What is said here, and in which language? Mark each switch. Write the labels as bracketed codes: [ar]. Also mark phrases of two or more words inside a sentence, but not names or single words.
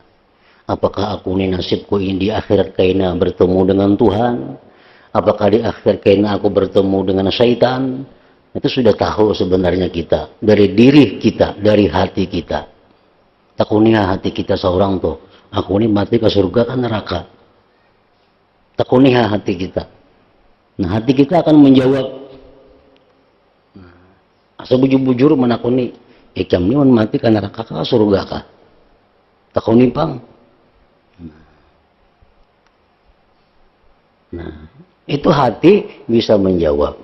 [bjn] Apakah aku ini nasibku ini di akhirat kaina bertemu dengan Tuhan? Apakah di akhirat kaina aku bertemu dengan syaitan? Itu sudah tahu sebenarnya kita, dari diri kita, dari hati kita. Takuniha hati kita seorang tuh, aku ini mati ke surga kan neraka. Takuniha hati kita. Nah, hati kita akan menjawab, asa bujur-bujur menakuni, ikam ini mati ke neraka ke surga kah? Takuni pang. Nah, itu hati bisa menjawab.